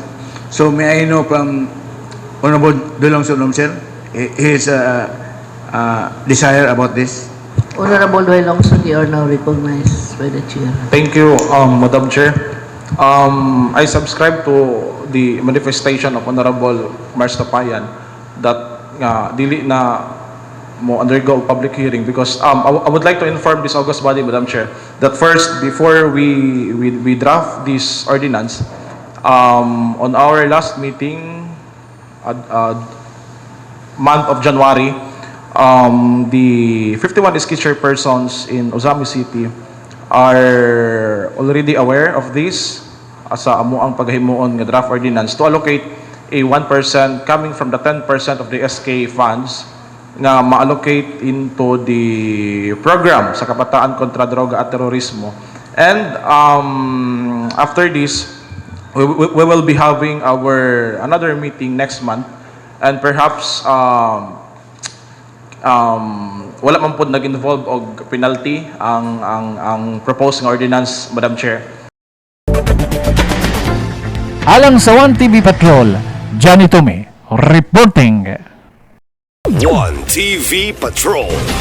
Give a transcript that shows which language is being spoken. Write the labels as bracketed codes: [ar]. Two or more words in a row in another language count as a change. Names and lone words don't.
[en] So may I know from Honorable Duhay Lungsod, Sir, his desire about this? Honorable Duhay Lungsod, you are now recognized by the chair. Thank you, Madam Chair. I subscribe to the manifestation of Honorable Mars Tapayan that [ceb] dili na mo [en] undergo public hearing because I would like to inform this august body, Madam Chair, that first, before we draft this ordinance, on our last meeting, month of January, the 51 SK chairpersons in Usami City are already aware of this [ceb] asa amo ang paghimuon nga [en] draft ordinance to allocate a 1% coming from the 10% of the SK funds [ceb] nga ma-allocate [en] into the program [ceb] sa Kabataan kontra Droga at Terorismo. [en] And after this, we will be having our another meeting next month, and perhaps [ceb] wala man pod nag-involve og [en] penalty [ceb] ang proposed nga ordinance, [en] Madam Chair. [ceb] Alang sa 1 TV Patrol, Johnny Tommy reporting. 1 TV Patrol.